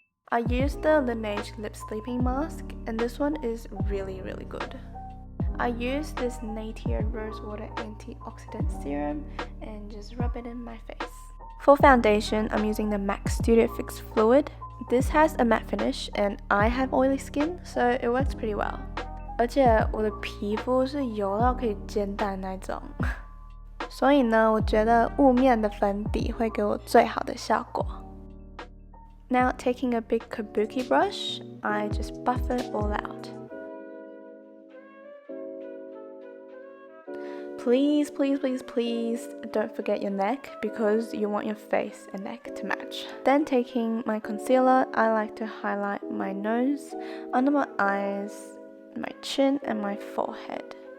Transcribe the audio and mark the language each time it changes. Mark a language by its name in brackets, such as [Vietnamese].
[English] I used the Laneige Lip Sleeping Mask, and this one is really good. I use this Natio rosewater antioxidant serum and just rub it in my face. For foundation, I'm using the MAC Studio Fix Fluid. This has a matte finish and I have oily skin, so it works pretty well. [Chinese] 而且我的皮肤是油到可以煎蛋那种，所以呢，我觉得雾面的粉底会给我最好的效果。 [English] Now taking a big kabuki brush, I just buff it all out. Please don't forget your neck because you want your face and neck to match. Then taking my concealer, I like to highlight my nose, under my eyes, my chin and my forehead.